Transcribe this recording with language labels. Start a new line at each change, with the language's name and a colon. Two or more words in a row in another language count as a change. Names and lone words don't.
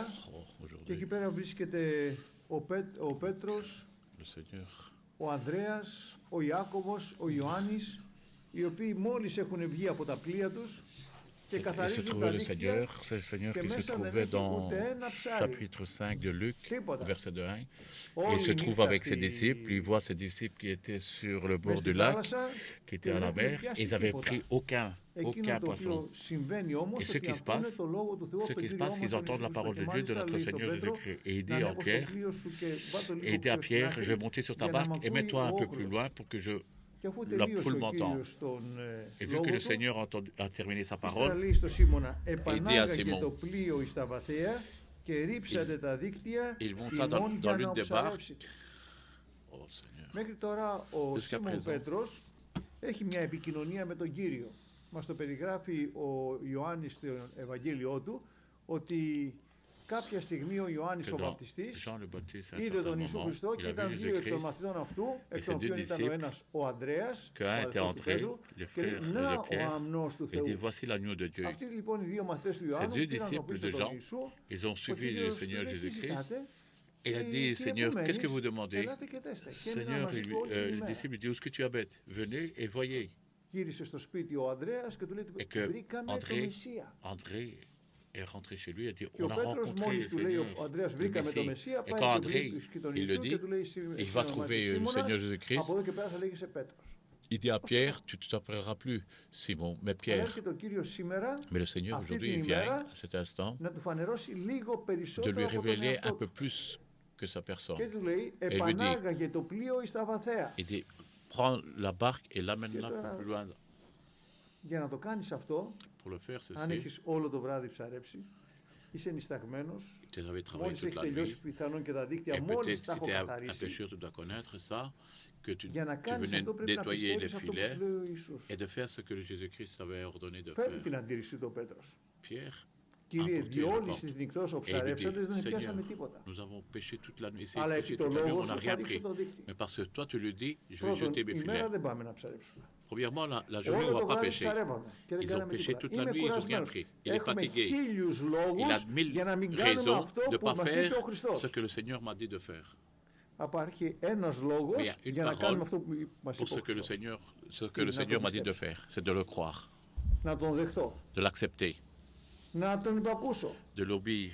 Greek: Και εκεί πέρα βρίσκεται ο Πέτρος, ο Ανδρέας, ο Ιάκωβος, ο Ιωάννης, οι οποίοι μόλις έχουν βγει από τα πλοία τους και καθαρίζουν τα δίκτυα και μέσα δεν έχει ούτε ένα ψάρι.
French: Chapitre 5 de Luc, verset 2. Il se trouve avec ses disciples, il voit ses disciples qui étaient sur le bord du lac, qui étaient à la mer, et ils n'avaient pris aucun poisson. Et ce qui se passe, qu'ils entendent la parole de Dieu, de notre Seigneur Jésus-Christ. Et il dit à Pierre, je vais monter sur ta barque et mets-toi un peu plus loin pour que la foule m'entende. Et vu que le Seigneur a terminé sa parole, il dit à Simon, il monta dans l'une des barques. Oh Seigneur, jusqu'à présent,
Greek: έχει μια επικοινωνία με τον Κύριο. Μας το περιγράφει ο Ιωάννης στο Ευαγγέλιό του, ότι κάποια στιγμή ο Ιωάννης ο Βαπτιστής είδε τον Ιησού Χριστό και ήταν δύο εκ των μαθητών αυτού, εκ των οποίων ήταν ο ένας ο Ανδρέας, ο αδελφός του Πέτρου, και λέει, να ο αμνός του Θεού. Αυτοί λοιπόν οι δύο μαθητές του Ιωάννου πήραν το πίσω τον Ιησού, ο Κύριος λέει, τι ζητάτε?
French: Il a dit, Seigneur, qu'est-ce que vous demandez? Seigneur, le disciple dit, où est-ce que tu habites? Venez et voyez.
Greek: Γύρισε στο σπίτι ο Ανδρέας και του λέει, βρήκαμε το Μεσσία.
French: Est rentré chez lui et a dit, on a rencontré le Seigneur. Et quand André, il le dit, il va trouver le Seigneur Jésus-Christ. Il dit à Pierre, tu ne t'appelleras plus Simon, mais Pierre. Mais le Seigneur aujourd'hui, il vient à cet instant de lui révéler un peu plus que sa personne. Et lui dit, prends la barque et l'amène-la plus loin.
Greek: Για να το κάνεις αυτό, αν έχεις όλο το βράδυ ψαρέψει, είσαι νησταγμένος, μόλις έχει τελειώσει πιθανόν και τα δίκτυα, μόλις τα έχω καθαρίσει, για να κάνεις αυτό πρέπει να πιστεύεις αυτό που σου λέει ο Ιησούς. Φέρνει την αντίρρηση του ο Πέτρος. Κύριε, διόλης της νυκτός ο ψαρεύσαντες δεν πιάσαμε τίποτα. Αλλά επί το λόγο σου θα ρίξω το δίκτυο. Πρώτον, η μέρα δεν πάμε να ψαρέψουμε.
French: Premièrement, la journée, on ne va pas pêcher. Ils ont pêché toute la nuit, ils n'ont rien pris. Il est fatigué. Il a 1000 raisons de ne pas faire ce que le Seigneur m'a dit de faire. Mais il y a une parole pour ce que le Seigneur m'a dit de faire, c'est de le croire, de l'accepter, de l'obéir.